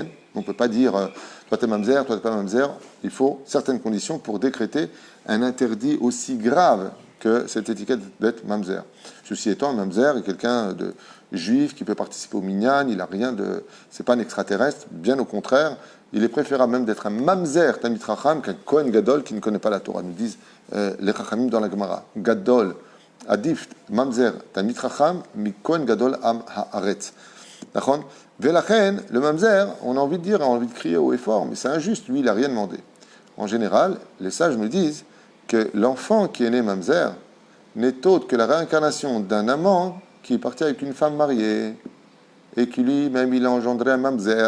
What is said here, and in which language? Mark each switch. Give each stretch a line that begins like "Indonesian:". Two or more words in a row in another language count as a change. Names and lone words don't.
French: On ne peut pas dire, toi t'es mamzer, toi t'es pas mamzer. Il faut certaines conditions pour décréter un interdit aussi grave que cette étiquette d'être mamzer. Ceci étant, un mamzer est quelqu'un de juif qui peut participer au minyan, il a rien de... C'est pas un extraterrestre, bien au contraire. Il est préférable même d'être un
Hebrew: ממזר תלמיד חכם
French: qu'un
Hebrew: כהן גדול
French: qui ne connaît pas la Torah. Nous disent les Chachamim dans la Gemara.
Hebrew: גדול, עדיף, ממזר תלמיד חכם, מכהן גדול עם הארץ.
French: D'accord? Velachen, le mamzer, on a envie de dire, on a envie de crier haut et fort, mais c'est injuste, lui, il n'a rien demandé. En général, les sages me disent que l'enfant qui est né mamzer n'est autre que la réincarnation d'un amant qui est parti avec une femme mariée et qui lui-même, il a engendré un mamzer.